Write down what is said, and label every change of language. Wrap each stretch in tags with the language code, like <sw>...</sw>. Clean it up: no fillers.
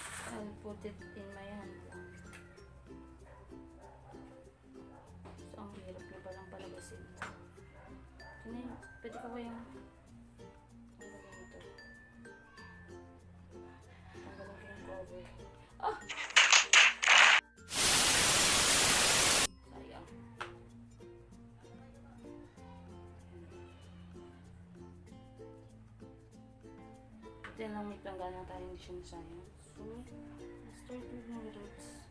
<en>I'll put it in my hand lang.</en> <tl>So, ang hirap na palang palabasin. So, na yun. Pwede ko kayang tanggalin ito. Tanggalin ko yung cover. Ah! Sayang. Ito lang may planggana tayo, hindi siya nasayang.</tl> <en>So, let's start with my roots.</en>